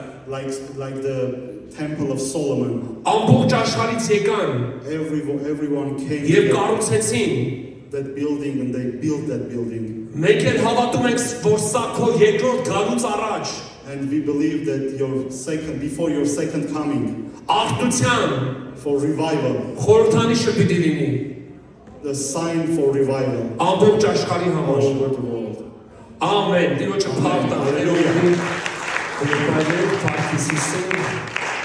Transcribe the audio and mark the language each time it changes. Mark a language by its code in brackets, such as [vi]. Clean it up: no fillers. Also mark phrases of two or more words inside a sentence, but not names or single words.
[en] like the Temple of Solomon, [hy] ամբողջ աշխարհից եկան [en] everyone came [hy] եւ [en] to [hy] կառուցեցին։ [en] that building and they built that building. [hy] Մենք էլ հավատում ենք, որ սա քո երկրորդ գալուց առաջ [en] And we believe that before your second coming, [hy] արտության [en] for revival, [hy] խորհրդանիշը պիտի լինի [en] the sign for revival [hy] ամբողջ աշխարհի [en] all [hy] համար։ [en] over the world. [hy] Ամեն։ Տիրոջը փառք տա։ [en] Hallelujah. [hy] Հallelujah. Փառք Հիսուսին։